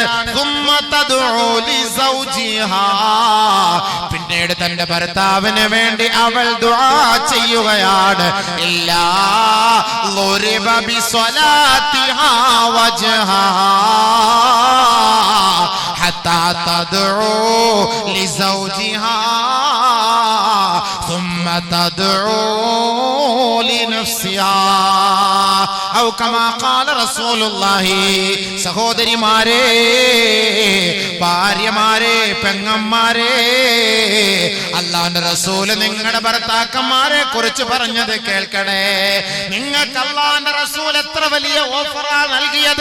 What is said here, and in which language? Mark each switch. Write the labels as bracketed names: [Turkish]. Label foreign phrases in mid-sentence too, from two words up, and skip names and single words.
[Arabic] ثم تدعو لزوجها, [Malayalam] പിന്നീട് തന്റെ ഭർത്താവിന് വേണ്ടി അവൾ ദുആ ചെയ്യുകയാണ്. [Arabic] إلا ضرب بصلاتها وجهها حتى تدعو لزوجها ثم تدعو لنفسها. أو كما قال رسول الله. [Malayalam] സഹോദരിമാരെ, ഭാര്യമാരെ, പെങ്ങന്മാരെ, അല്ലാഹുവിന്റെ റസൂൽ നിങ്ങളുടെ ഭർത്താക്കന്മാരെ കുറിച്ച് പറഞ്ഞത് കേൾക്കണേ. നിങ്ങൾക്ക് അല്ലാഹുവിന്റെ റസൂൽ എത്ര വലിയ ഓഫറാ നൽകിയത്.